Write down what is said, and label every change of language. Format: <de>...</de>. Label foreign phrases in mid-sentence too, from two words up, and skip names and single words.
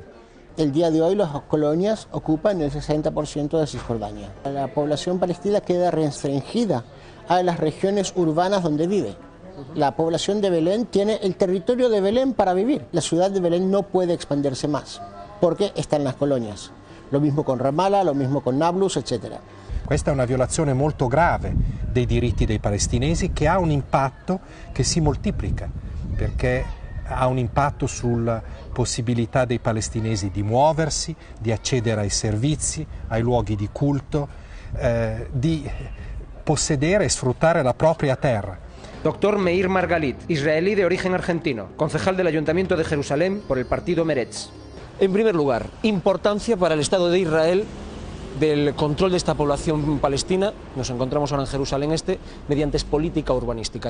<es>El día de hoy las colonias ocupan el 60% de Cisjordania. La población palestina queda restringida a las regiones urbanas donde vive. La población de Belén tiene el territorio de Belén para vivir. La ciudad de Belén no puede expandirse más porque está en las colonias. Lo mismo con Ramallah, lo mismo con Nablus, etc.</es> <it>Questa è una violazione molto grave dei diritti dei palestinesi che ha un impatto che si moltiplica perché ha un impatto sulla possibilità dei palestinesi di muoversi, di accedere ai servizi, ai luoghi di culto, di possedere e sfruttare la propria terra.</it> <es>Doctor Meir Margalit, israelí de origen argentino, concejal del Ayuntamiento de Jerusalén por el partido Meretz. En primer lugar, importancia para el Estado de Israel del control de esta población palestina. Nos encontramos ahora en Jerusalén Este mediante política urbanística.</es>